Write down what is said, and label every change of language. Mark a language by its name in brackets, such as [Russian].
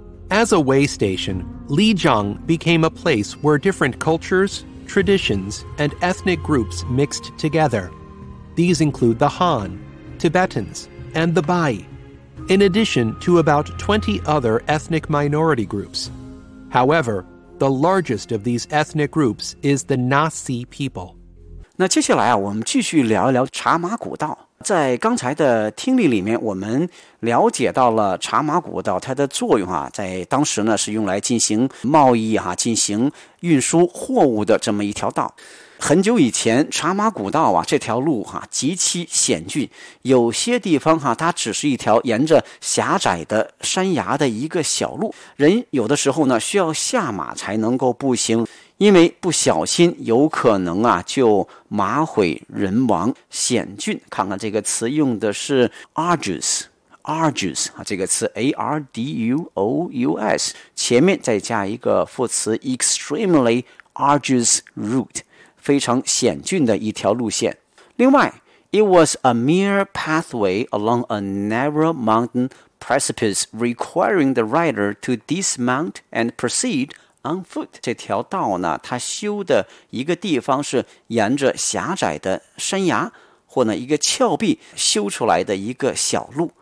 [English] As a way station, Lijiang became a place where different cultures, traditions, and ethnic groups mixed together. These include the Han, Tibetans, and the Bai, in addition to about 20 other ethnic minority groups. However, the largest of these ethnic groups is the Nasi people. [Chinese] 那接下来啊，我们继续聊一聊茶马古道。在刚才的听力里面，我们了解到了茶马古道它的作用啊，在当时呢是用来进行贸易啊，进行运输货物的这么一条道。很久以前，茶马古道啊，这条路啊极其险峻，有些地方啊，它只是一条沿着狭窄的山崖的一个小路，人有的时候呢需要下马才能够步行，因为不小心有可能啊就马毁人亡。险峻，看看这个词用的是 arduous 啊，这个词 arduous 前面再加一个副词 [English] extremely arduous route。 [Chinese] 非常险峻的一条路线。另外 [English] ，it was a mere pathway along a narrow mountain precipice, requiring the rider to dismount and proceed on foot。 [Chinese] 这条道呢，它修的一个地方是沿着狭窄的山崖或呢一个峭壁修出来的一个小路。